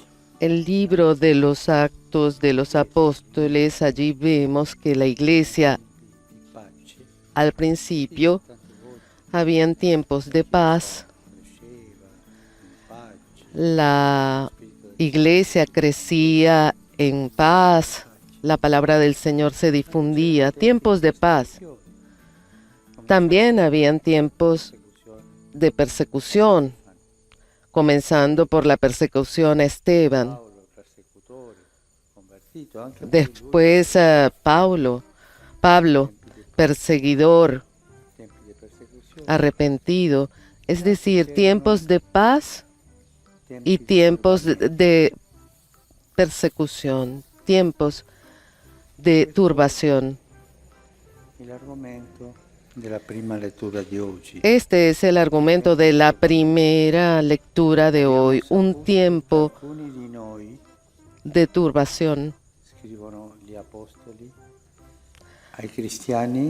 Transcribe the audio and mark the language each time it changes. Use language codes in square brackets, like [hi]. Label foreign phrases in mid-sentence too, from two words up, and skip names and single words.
[es] El libro de los Actos de los Apóstoles, allí vemos que la iglesia [it] di pace [es] al principio habían tiempos de paz, [it] cresceva in pace, [es] la iglesia crecía en paz, la palabra del Señor se difundía, tiempos de paz. También habían tiempos de persecución, comenzando por la persecución a Esteban. [it] Paolo persecutore, convertito anche [es] Después Pablo, perseguidor, [it] tempi di persecuzione, [es] arrepentido, es decir, tiempos de paz y tiempos de persecución, tiempos de turbación. [it] Il argomento della prima lettura di oggi. [es] Este es el argumento de la primera lectura de hoy, un tiempo [it] Alcuni di noi, [es] de turbación. [it] scrivono gli apostoli, ai cristiani